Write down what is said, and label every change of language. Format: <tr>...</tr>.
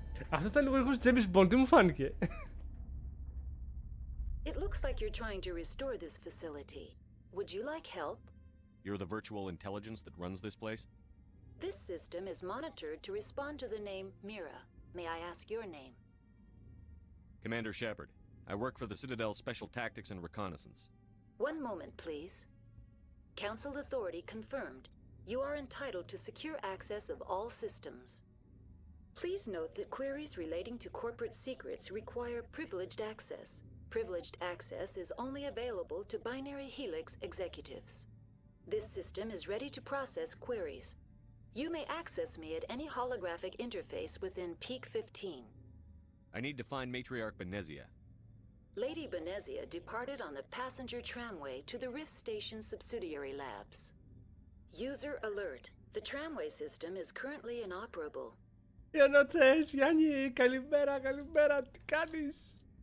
<el>Αυτό ήταν λίγο ήχος James Bond, τι μου φάνηκε.</el> <en>It looks like you're trying to restore this facility. Would you like help? You're the virtual intelligence that runs this place? This system is monitored to respond to the name Mira. May I ask your name? Commander Shepard. I work for the Citadel's Special Tactics and Reconnaissance. One moment, please. Council authority confirmed. You are entitled to secure access of all systems. Please note that queries relating to corporate secrets require privileged access. Privileged access is only available to Binary Helix executives. This system is ready to process queries. You may access me at any holographic interface within Peak 15. I need to find Matriarch Benezia. Lady Benezia departed on the passenger tramway to the Rift Station subsidiary labs. User alert. The tramway system is currently inoperable.</en> <el>Ιωνοτσές, Γιάννη, καλημέρα, καλημέρα, τι κάνεις?</el>